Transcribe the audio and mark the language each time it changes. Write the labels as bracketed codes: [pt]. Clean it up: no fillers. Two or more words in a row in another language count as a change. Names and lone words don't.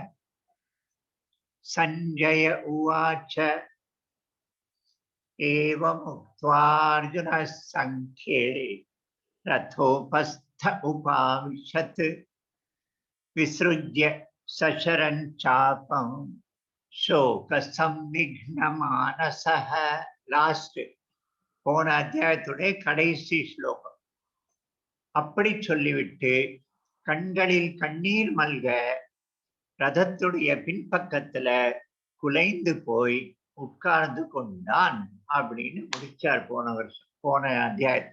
[sa] संजय उवाच एवमुक्त्वार्जुनः संख्ये रथोपस्थ उपाविशत् विसृज्य सशरं चापं शोकसंविघ्नमानसः. [ta] லாஸ்ட் போன அத்தியாயத்துடைய கடைசி ஸ்லோகம். அப்படி சொல்லிவிட்டு கண்களில் கண்ணீர் மல்க ரதத்துடைய பின்பக்கத்துல குலைந்து போய் உட்கார்ந்து கொண்டான் அப்படின்னு முடிச்சார் போன அத்தியாயத்தில்.